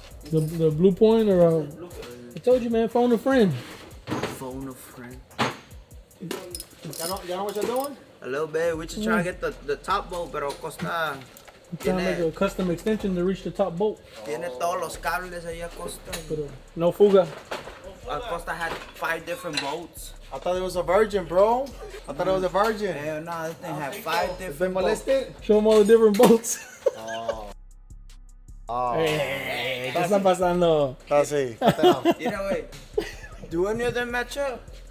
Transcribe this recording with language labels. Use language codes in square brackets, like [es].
[en] The blue point or I told you, man, phone a friend. Phone a friend. You know what you're doing? A little bit. We just trying to get the top bolt, [es] pero [en] costa. I'm trying to make a custom extension to reach the top bolt. [es] Tiene todos los cables ahí a costa. [en] But, [es] no fuga. [en] Costa had 5 different bolts. I thought it was a virgin, bro. I thought it was a virgin. Hell no, this thing had 5 Been different bolts. molested? Show them all the different bolts. Oh. [es] Hey, ¿qué está pasando? Así. Mira, [en] wait. Do any of them match up?